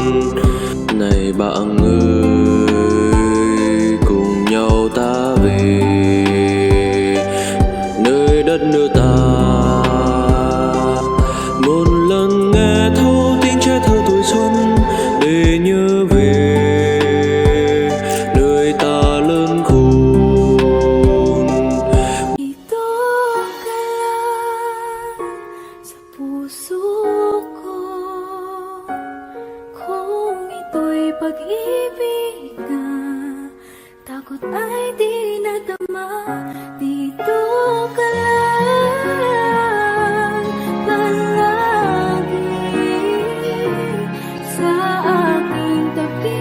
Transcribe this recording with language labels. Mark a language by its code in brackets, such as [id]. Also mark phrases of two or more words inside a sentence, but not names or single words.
[vi] Này bạn ơi, cùng nhau ta về nơi đất nước ta. Một lần nghe thấu tiếng trẻ thơ tuổi xuân để nhớ về nơi ta lớn khôn. [tl] Ito ka lang sa puso ko. Kung ito'y pag-ibig na takot ay di nadama. Dito ka lang palagi sa aking tabi.